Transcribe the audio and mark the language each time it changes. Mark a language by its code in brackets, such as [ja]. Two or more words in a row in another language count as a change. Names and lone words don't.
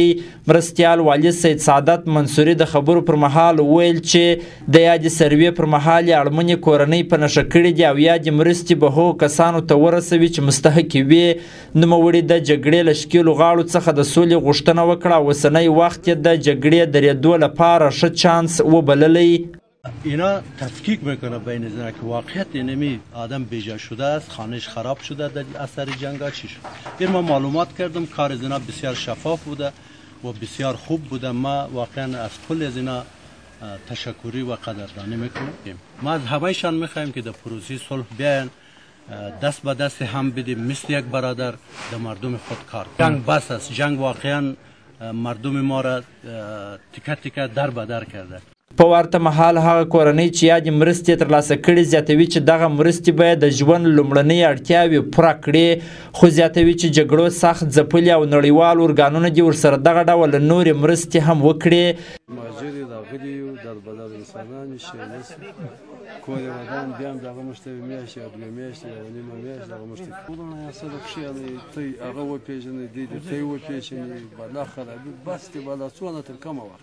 [ps] مرستیال والي سید سعادت منصوري د خبرو پر مهال ویل چې د یادې سروې پر مهال یې اړمنې کورنۍ په نښه کړي دي او یادې مرستې به هغو کسانو ته ورسوي چې مستحق وي. نوموړي د جګړې له ښکېلو غاړو څخه د سولې غوښتنه وکړه او اوسنی وخت یې د جګړې درېدو لپاره ښه چانس وبللی. [fa] اینا تفکیک میکنه بین زنها که واقعیت اینمی آدم بیجا شده است، خانهش خراب شده در اثر جنگا چی شد. این ما معلومات کردم، کار زنها بسیار شفاف بوده و بسیار خوب بوده. ما واقعا از کل زنها تشکری و قدردانی میکنیم. ما از همهشان میخوایم که در پروسه صلح بیاین، دست به دست هم بدیم مثل یک برادر در مردم خود کار. جنگ بس است، جنگ واقعا مردم ما را تکه تکه در به در کرده. [ps] په ورته مهال هغه کورنۍ چې یادې مرستې ترلاسه کړي زیاتوي چې دغه مرستې باید د ژوند لومړنۍ اړتیاوې پوره کړي، خو زیاتوي چې جګړو سخت ځپلي او نړیوال ارګانونه دې ورسره دغه ډول نورې مرستې هم وکړي. مهاجر راغلي یو دربدر انسانان شي کور یې ودان بیا هم دغه موږ ته یوه میاشت یا دوه میاشتې یا یوه نیمه میاشت دغه موږ ته ولونه یا څه د کښېنئ ته هغه وپېژنئ دوی دې ته یې وپېژنئ بلا خرابي بس دې بلا څونه تر کومه وخت